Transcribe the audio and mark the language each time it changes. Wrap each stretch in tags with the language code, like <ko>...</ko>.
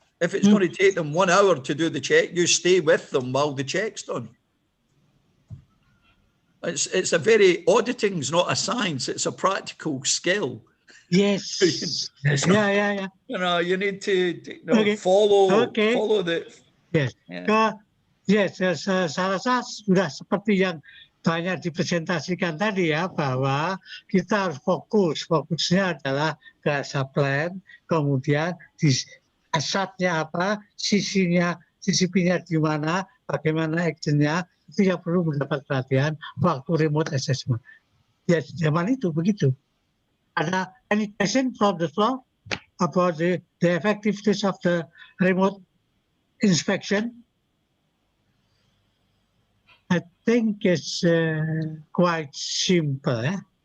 <en>If it's going to take them 1 hour to do the check, you stay with them while the check's done. It's a auditing is not a science, it's a practical skill. Yes. Yeah. You know, you need to follow the. Yes. Yeah.</en> <id>Yes, saya rasa sudah seperti yang banyak dipresentasikan tadi ya, bahwa kita harus fokusnya adalah ke plan, kemudian di asetnya apa, CCP-nya di mana, bagaimana actionnya, itu yang perlu mendapat perhatian waktu remote assessment. Ya, zaman itu begitu. Ada</id> <en>any question from the floor about the effectiveness of the remote inspection? I think it's quite simple.</en>